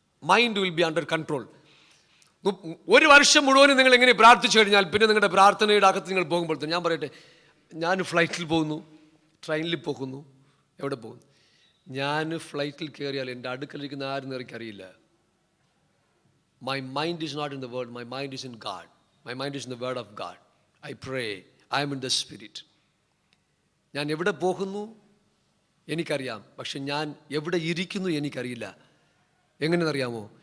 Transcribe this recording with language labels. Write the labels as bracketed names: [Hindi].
[English] Mind will be under control. [Malayalam] ഒരു വർഷം മുഴുവനും നിങ്ങൾ എങ്ങനെ പ്രാർത്ഥിച്ചു കഴിഞ്ഞാൽ പിന്നെ നിങ്ങളുടെ പ്രാർത്ഥനയുടെ അകത്ത് നിങ്ങൾ പോകുമ്പോഴത്തേക്കും, ഞാൻ പറയട്ടെ, ഞാൻ ഫ്ലൈറ്റിൽ പോകുന്നു, ട്രെയിനിൽ പോകുന്നു, എവിടെ പോകുന്നു, ഞാൻ ഫ്ലൈറ്റിൽ കയറിയാൽ എൻ്റെ അടുക്കലിരിക്കുന്ന ആരും എനിക്കറിയില്ല. [English] My mind is not in the world, my mind is in God. My mind is in the word of God. I pray, I am in the spirit. [Malayalam] ഞാൻ എവിടെ പോകുന്നു എനിക്കറിയാം, പക്ഷെ ഞാൻ എവിടെ ഇരിക്കുന്നു എനിക്കറിയില്ല. എങ്ങനെയെന്നറിയാമോ?